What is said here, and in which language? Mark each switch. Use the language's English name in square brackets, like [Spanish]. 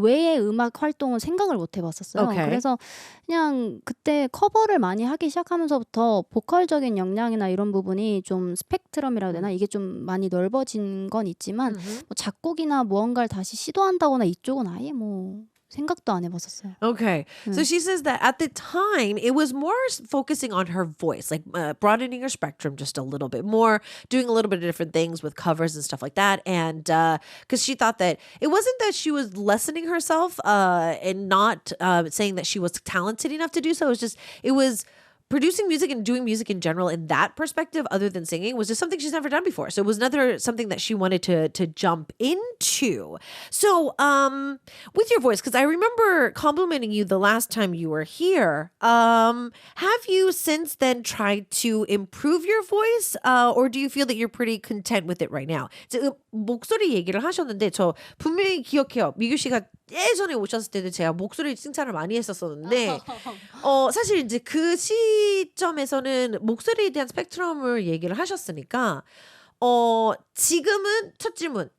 [Korean] 그 외의 음악 활동은 생각을 못 해봤었어요. [English] Okay. [Korean] 그래서 그냥 그때 커버를 많이 하기 시작하면서부터 보컬적인 역량이나 이런 부분이 좀 스펙트럼이라고 해야 되나? 이게 좀 많이 넓어진 건 있지만 뭐 작곡이나 무언가를 다시 시도한다거나 이쪽은 아예 뭐 생각도 안 해봤었어요. [English] Okay. So she says that at the time, it was more focusing on her voice, like broadening her spectrum just a little bit more, doing a little bit of different things with covers and stuff like that. And because she thought that it wasn't that she was lessening herself and not saying that she was talented enough to do so. It was producing music and doing music in general in that perspective other than singing was just something she's never done before. So it was something that she wanted to jump into. So with your voice, because I remember complimenting you the last time you were here, have you since then tried to improve your voice or do you feel that you're pretty content with it right now? [Korean] 이제 목소리 얘기를 하셨는데 저 분명히 기억해요. 미규 씨가 예전에 오셨을 때도 제가 목소리 칭찬을 많이 했었었는데 사실 이제 그 시점에서는 목소리에 대한 스펙트럼을 얘기를 하셨으니까 지금은 첫 질문.